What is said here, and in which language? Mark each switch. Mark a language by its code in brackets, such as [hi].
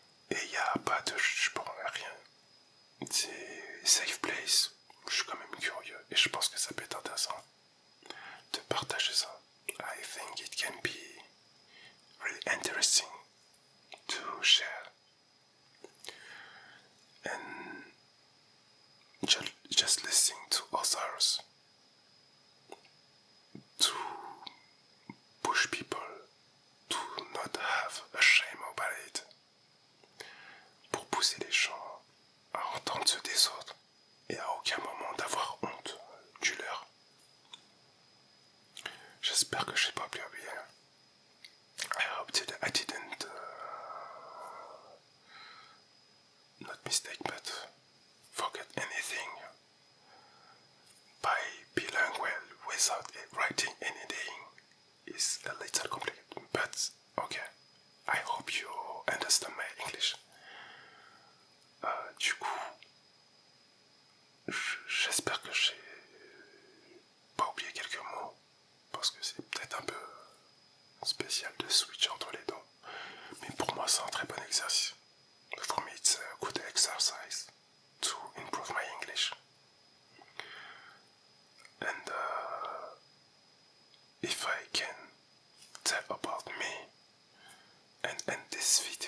[fr] Et il n'y a pas de jugement, rien. C'est safe place. Je suis quand même curieux et je pense que ça peut être intéressant de partager ça. [en] I think it can be really interesting to share. And just listening to others, to push people to not have a shame about it, [fr] pour pousser les gens à entendre ceux des autres et à aucun moment d'avoir honte du leur. J'espère que je n'ai pas bien. [en] I hope that I didn't not mistake, but forget anything by bilingual without writing anything is a little complicated, but okay, I hope you understand my English. [fr] Du coup, j'espère que j'ai pas oublié quelques mots, parce que c'est peut-être un peu spécial de switch entre les deux, mais pour moi c'est un très bon exercice. [en] For me it's a good exercise to improve my English. And if I can tell about me and end this